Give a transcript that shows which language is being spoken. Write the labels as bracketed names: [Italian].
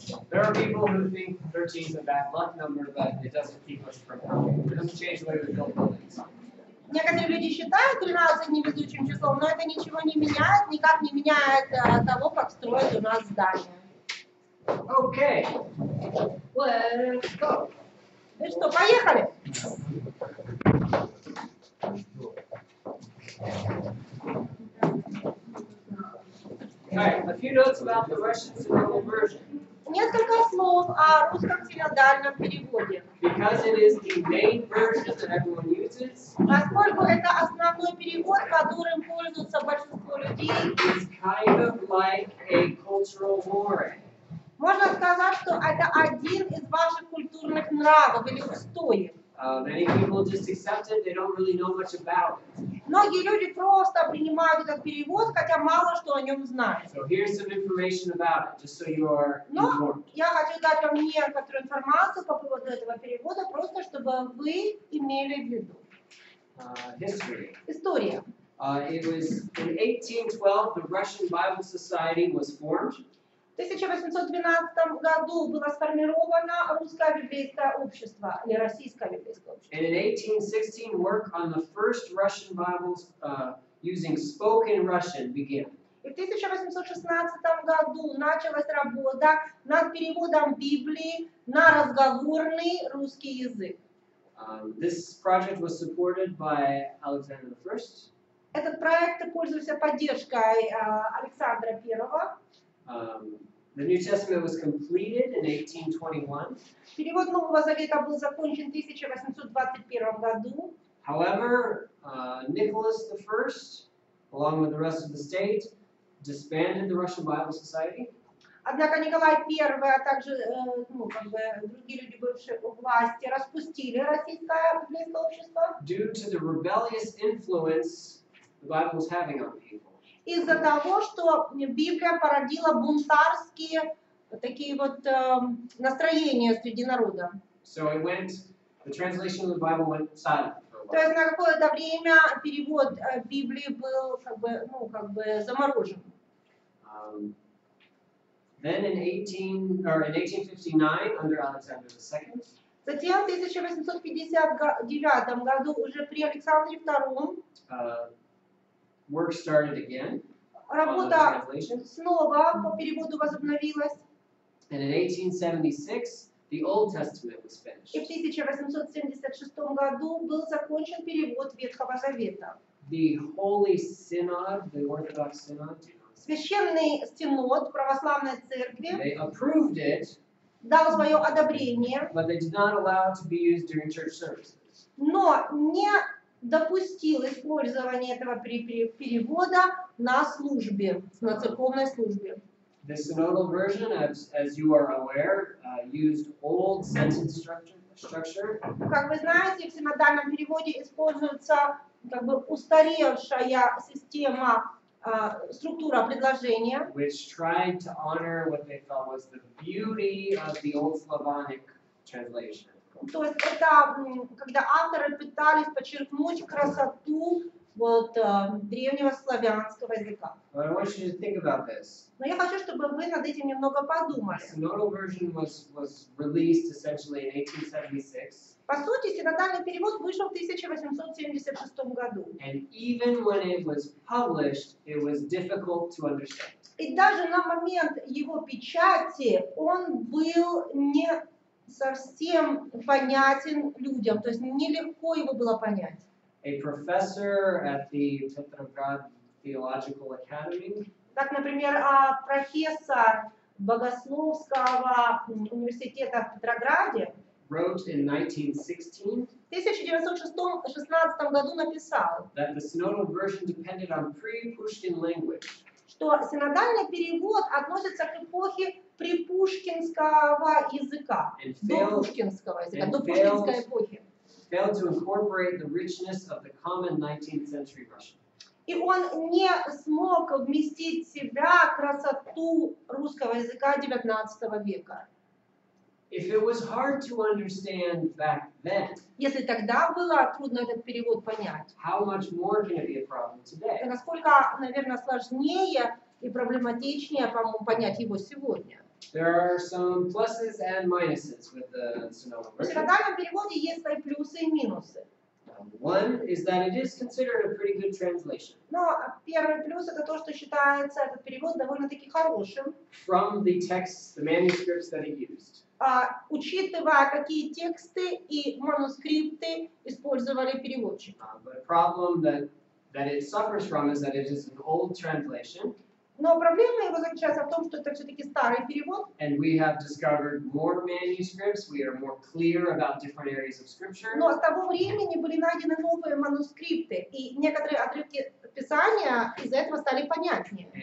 [English] There are people who think 13 is a bad luck number, but it doesn't keep us from helping. It doesn't change the way we build buildings. [Russian] Некоторые люди считают 13 невезучим числом, но это ничего не меняет, никак не меняет того, как строят у нас здания. [English] Okay, let's go. [Russian] Ну что, поехали? [English] All right, a few notes about the Russian synodal version. [Russian] Несколько слов о русском синодальном переводе. [English] Because it is the main version that everyone uses, [Russian] Поскольку это основной перевод, которым пользуются большинство людей, [English] it's kind of like a cultural mores. [Russian] можно сказать, что это один из ваших культурных нравов или устоев. [English] Many people just accept it, they don't really know much about it. [Russian] Многие люди просто принимают этот перевод, хотя мало что о нем знают. [English] So here's some information about it, just so you are [Russian] Но [English] informed. [Russian] я хочу дать вам некоторую информацию по поводу этого перевода, просто чтобы вы имели в виду. [English] History. [Russian] История. [English] It was in 1812 the Russian Bible Society was formed. [Russian] В 1812 году было сформировано русское библейское общество, или российское библейское общество. [English] And in 1816 work on the first Russian Bibles using spoken Russian began. [Russian] И в 1816 году началась работа над переводом Библии на разговорный русский язык. [English] This project was supported by Alexander I. [Russian] Этот проект пользовался поддержкой Александра I. [English] The New Testament was completed in 1821. [Russian] Перевод Нового Завета был закончен в 1821 году. [English] However, Nicholas I, along with the rest of the state, disbanded the Russian Bible Society. [Russian] Однако Николай I, а также другие люди, бывшие у власти, распустили российское библейское общество. [English] Due to the rebellious influence the Bible was having on people. [Russian] Из-за того, что Библия породила бунтарские такие вот настроения среди народа. [English] So it went, the translation of the Bible went silent for a [Russian] То есть [English] while. [Russian] на какое-то время перевод Библии был как бы заморожен. [English] Then in 1859, under Alexander II, [Russian] Затем в 1859 году уже при Александре II [English] work started again on the [Russian] работа [English] translation. [Russian] снова по переводу возобновилась. [English] And in 1876, the Old Testament was finished. [Russian] И в 1876 году был закончен перевод Ветхого Завета. [English] The Holy Synod, the Orthodox Synod, [Russian] Священный Синод Православной Церкви [English] they approved it, [Russian] дал свое одобрение, [English] but they did not allow it to be used during church services. [Russian] но не допустил использования этого перевода на службе, на церковной службе. [English] The synodal version, as you are aware, used old sentence structure. [Russian] Как вы знаете, в синодальном переводе используется как бы устаревшая система, структура предложения, [English] Which tried to honor what they felt was the beauty of the old Slavonic translation. [Russian] то есть это когда авторы пытались подчеркнуть красоту вот, древнего славянского языка. [English] But I want you to think about this. [Russian] Но я хочу, чтобы вы над этим немного подумали. [English] The synodal version was released essentially in 1876. [Russian] По сути, синодальный перевод вышел в 1876 году. [English] And even when it was published, it was difficult to understand. [Russian] И даже на момент его печати он был не совсем понятен людям, то есть нелегко его было понять. [English] A professor at the Petrograd Theological Academy [Russian] Так, например, профессор Богословского университета в Петрограде [English] wrote in 1916 [Russian] в 1916 году написал, [English] that the synodal version depended on pre-Pushkin language. [Russian] что синодальный перевод относится к эпохе припушкинского языка, до пушкинского языка, до пушкинской эпохи. [English] Failed to incorporate the richness of the common 19th century Russian. [Russian] И он не смог вместить в себя красоту русского языка XIX века. [English] If it was hard to understand back then, [Russian] Если тогда было трудно этот перевод понять, [English] how much more can it be a problem [Russian] то [English] today? [Russian] насколько, наверное, сложнее и проблематичнее, по-моему, понять его сегодня. [English] There are some pluses and minuses with the Sonoma [Russian] В [English] version. [Russian] синодальном переводе есть свои плюсы и минусы. [English] One is that it is considered a pretty good translation [Russian] Но первый плюс это то, что считается этот перевод довольно-таки хорошим, [English] from the texts, the manuscripts that it used. [Russian] учитывая, какие тексты и манускрипты использовали переводчик. [English] But a problem that it suffers from is that it is an old translation, [Russian] Но проблема его заключается в том, что это все-таки старый перевод, [English] and we have discovered more manuscripts. We are more clear about different areas of Scripture. [Russian] но с того времени были найдены новые манускрипты, и некоторые отрывки Писания из-за этого стали понятнее.